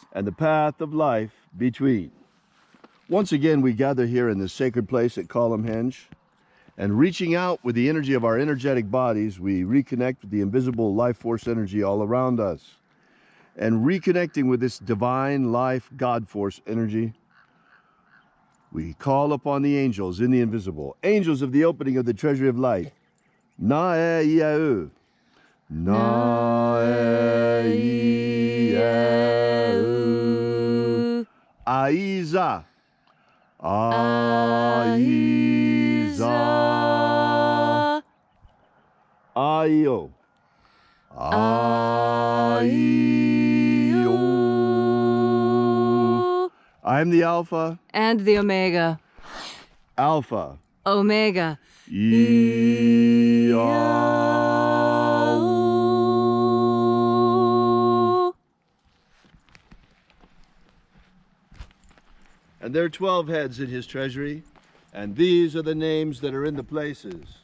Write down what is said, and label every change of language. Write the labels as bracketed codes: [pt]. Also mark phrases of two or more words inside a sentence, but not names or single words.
[en] and the path of life between. Once again, we gather here in this sacred place at Columhenge, and reaching out with the energy of our energetic bodies, we reconnect with the invisible life force energy all around us. And reconnecting with this divine life God force energy, we call upon the angels in the invisible, angels of the opening of the treasury of light. Na-e-ia-u. Na-e-ia-u. Aiza. Aiza. Aio. Aio. I'm the Alpha. And the Omega. Alpha. Omega. And there are 12 heads in his treasury, and these are the names that are in the places.